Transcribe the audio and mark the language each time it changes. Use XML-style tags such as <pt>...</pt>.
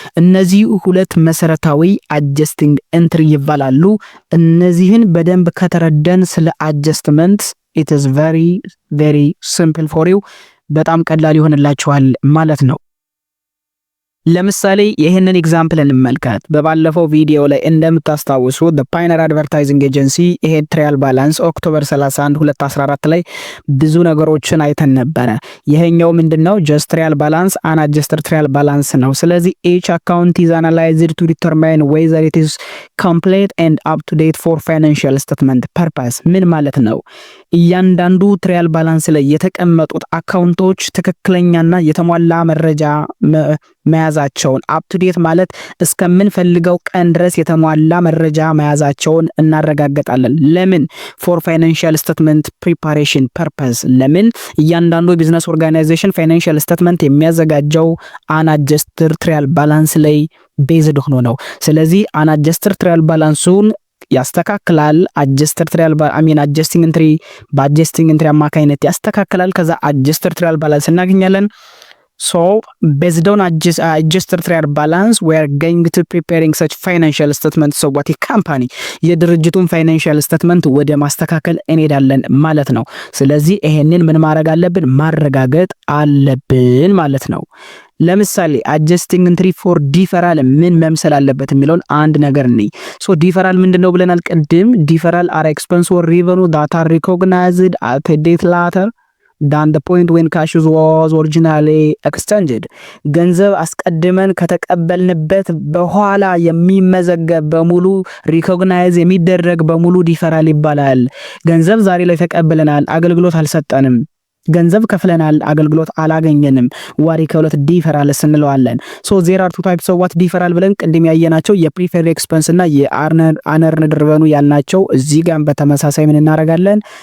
<am>እነዚህ ሁለት መሰረታዊ አጀስቲንግ ኤንትሪ ይባላሉ። እነዚህን በደንብ ከተረደን ስለ አጀስትመንት</am> <en>it is very simple for you</en> <am>በጣም ቀላል ይሆንላችኋል ማለት ነው። ለምሳሌ ይሄንን ኤግዛምፕል እንመልከት። በባለፈው ቪዲዮ ላይ እንደምታስታውሱ the Pioneer Advertising Agency ይሄ ትራያል ባላንስ ኦክቶበር 31 2014 ላይ ብዙ ነገሮችን አይተን ነበረ። ይሄኛው ምንድነው?</am> <en>just ትራያል ባላንስ unadjusted ትራያል ባላንስ ነው። ስለዚህ each account is analyzed to determine whether it is complete and up to date for financial statement purpose</en> <am>ምን ማለት ነው? እያንዳንዱ ትራያል ባላንስ ላይ የተቀመጡት አካውንቶች ትክክለኛና የተሟላ መረጃ መያዛቸውን አፕቱዴት ማለት እስከምንፈልገው ቀን ድረስ የተሟላ መረጃ መያዛቸውን እናረጋግጣለን። ለምን?</am> <en>ፎር ፋይናንሻል ስቴትመንት ፕሪፓሬሽን ፐርፐስ። ለምን?</en> <am>እያንዳንዱ የቢዝነስ ኦርጋናይዜሽን ፋይናንሻል ስቴትመንት የሚያዘጋጀው አንአጀስትድ ትራያል ባላንስ ላይ ቤዝድ ሆኖ ነው። ስለዚህ አንአጀስትድ ትራያል ባላንሱን ያስተካክላል። አጀስትድ ትራያል አጀስቲንግ ኢንትሪ በአጀስቲንግ ኢንትሪ አማካኝነት ያስተካክላል። ከዛ አጀስትድ ትራያል ባላንስ እናገኛለን።</am> <en>So based on adjusted trial balance we are going to preparing such financial statement so what a company</en> <am>የድርጅቱን ፋይናንሻል ስቴትመንት ወደ ማስተካከል እንሄዳለን ማለት ነው።</am> <en>ስለዚህ ይሄንን ምን ማድረግ አለብን?</en> <am>ማረጋገጥ አለብን ማለት ነው። ለምሳሌ</am> <en>adjusting entry for deferral</en> <am>ምን መምሰል አለበት የሚለውን አንድ ነገር ነኝ። ሶ ዲፈራል ምንድነው ብለናል ቅድም?</am> <en>ዲፈራል are expense or revenue that are recognized at a date later than the point when cash was originally exchanged.</en> <am>ገንዘብ አስቀድመን ከተቀበልንበት በኋላ የሚመዘገብ በሙሉ ሪኮግናይዝ የሚደረግ በሙሉ ዲፈራል ይባላል። ገንዘብ ዛሬ ላይ ተቀብለናል፣ አገልግሎት አልሰጠንም። ገንዘብ ከፍለናል፣ አገልግሎት አላገኘንም። ዋሪኮሉት ዲፈራል እንለዋለን።</am> <en>ሶ ዜር አር ቱ ታይፕስ ኦፍ ዋት ዲፈራል</en> <am>ብለን ቅድም ያየናቸው የፕሪፔድ ኤክስፐንስ እና የአነርንድ ሪቨኑ ያልናቸው እዚህ ጋር በተመሳሳይ ምን እናደርጋለን?</am>